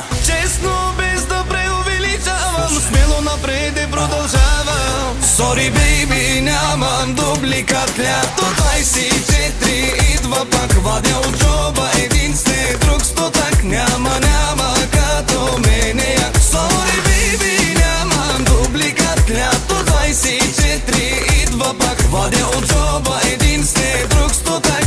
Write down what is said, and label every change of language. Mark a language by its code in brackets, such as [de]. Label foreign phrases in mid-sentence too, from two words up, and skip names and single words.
[bg] Честно, без да преувеличавам, смело напред и продължавам. [en] Sorry baby, [bg] нямам дубликат. Лято 24 идва пак, вадя от джоба един след друг стотак. Няма като мене. [en] Sorry baby, [bg] нямам дубликат. Лято 24 идва пак, вадя от джоба един след друг стотак.